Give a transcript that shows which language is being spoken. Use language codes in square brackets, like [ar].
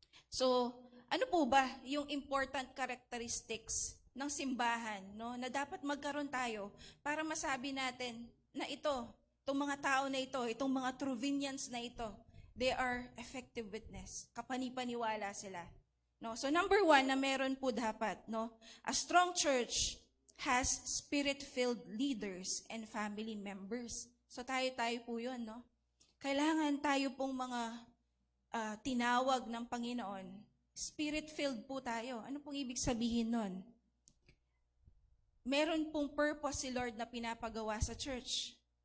[tl] So, ano po ba yung important characteristics ng simbahan na dapat magkaroon tayo para masabi natin na itong mga tao na ito, itong mga Truvinians na ito, [en] they are effective witness. [tl] Kapanipaniwala sila. [en] So number 1 [tl] na meron po dapat, [en] a strong church has spirit-filled leaders and family members. [tl] So tayo po yun, Kailangan tayo pong mga tinawag ng Panginoon. Spirit-filled po tayo. Ano pong ibig sabihin nun? Meron pong purpose si Lord na pinapagawa sa church.